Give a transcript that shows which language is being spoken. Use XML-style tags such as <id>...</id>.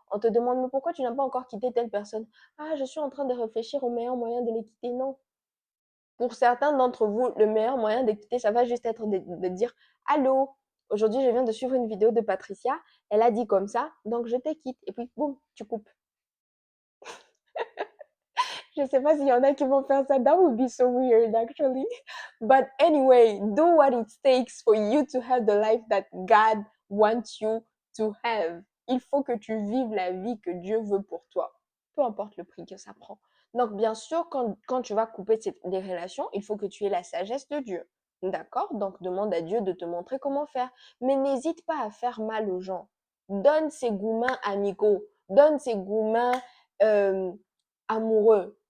<fr>On te demande, mais pourquoi tu n'as pas encore quitté telle personne? Ah, je suis en train de réfléchir au meilleur moyen de les quitter. Non. Pour certains d'entre vous, le meilleur moyen d'écouter, ça va juste être de dire allô. Aujourd'hui, je viens de suivre une vidéo de Patricia. Elle a dit comme ça, donc je te quitte. Et puis, boum, tu coupes. Je ne sais pas s'il y en a qui vont faire ça.</fr> <en>That would be so weird, actually. But anyway, do what it takes for you to have the life that God wants you to have.</en> <fr>Il faut que tu vives la vie que Dieu veut pour toi, peu importe le prix que ça prend. Donc, bien sûr, quand tu vas couper des relations, il faut que tu aies la sagesse de Dieu. D'accord? Donc, demande à Dieu de te montrer comment faire. Mais n'hésite pas à faire mal aux gens. Donne ses gourmands amicaux. Donne ses gourmands amoureux.</fr>